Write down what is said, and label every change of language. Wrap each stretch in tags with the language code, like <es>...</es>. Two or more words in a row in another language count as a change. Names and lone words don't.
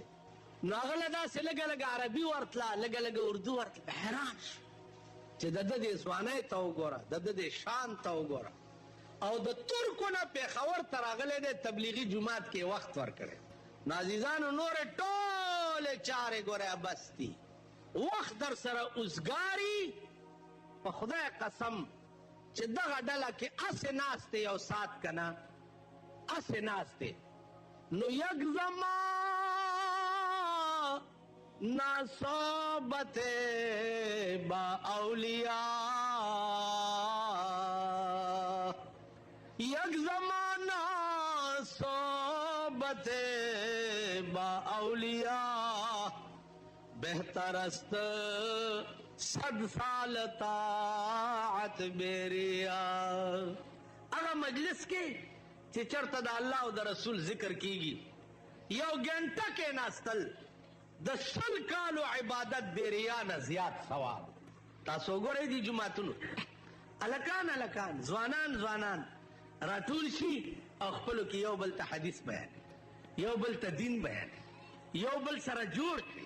<ps>نو هغه له داسې لږه لږه عربي ورتله لږه لږه اردو ورتله په حیران شو چې د ده دې ځوانۍ ته وګوره د ده دې شان ته وګوره او د ترکو نه پېښور ته راغلی دی تبلیغي جومات کې وخت ورکړی. نو عزیزانو نورې ټولې چارې ګورئ بس دي وخت در سره اوزګاري په خدای قسم چې دغه ډله کې هسې ناست دی یو ساعت که نه هسې ناست دی نو یک</ps> <fa>زمان نا صحبت با اولیاء یک زمانہ صحبت با اولیاء بہتر است صد سال طاعت بیریا.</fa> <ps>اگر مجلس کې چې چرته د الله او د رسول ذکر کیږي یو ګنټه کې ناستل د 100 کالو عبادت بیریا نه زیات ثواب. تاسو وګورئ دي جماعتونو الکان الکان ځوانان ځوانان راټول شي او خپلو کې یو بل ته حدیث بیان یو بل ته دین بیان یو بل سره جوړ کړي.</ps>